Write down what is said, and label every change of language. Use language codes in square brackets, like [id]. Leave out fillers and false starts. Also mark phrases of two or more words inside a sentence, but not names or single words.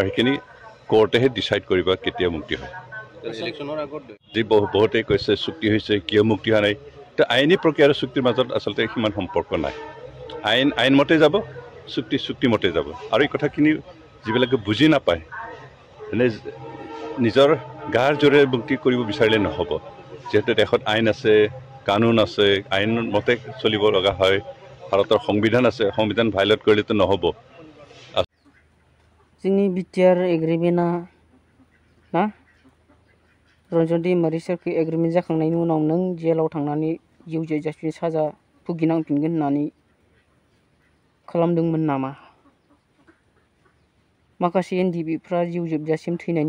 [as] সেইখিনি কোৰ্টেহে ডিচাইড কৰিব কেতিয়া মুক্তি হয় যি বহুতেই কৈছে চুক্তি হৈছে কিয় মুক্তি হোৱা নাই তো আইনী প্ৰক্ৰিয়া আৰু চুক্তিৰ মাজত আচলতে সিমান সম্পৰ্ক নাই আইনমতে যাব চুক্তিমতে যাব আৰু এই কথাখিনি যিবিলাকে বুজি নাপায় এনে নিজৰ গাৰ জোৰে মুক্তি কৰিব বিচাৰিলে নহ'ব যেহেতু দেশত আইন আছে কানুন আছে আইন মতে চলিব লগা হয় ভাৰতৰ সংবিধান আছে সংবিধান ভাইলেট কৰিলেতো নহ'ব [brx] जोंनि बिटिआर एग्रिमेन्टआ ना रन्जन दैमारि सारखौ एग्रिमेन्ट जाखांनायनि उनाव नों जेलाव थांनानै जिउ जोबजासिम साजा भुगिनांफिनगोन होननानै खालामदोंमोन नामा माखासे एनडिबिफ्रा जिउ जोबजासिम थैनायनि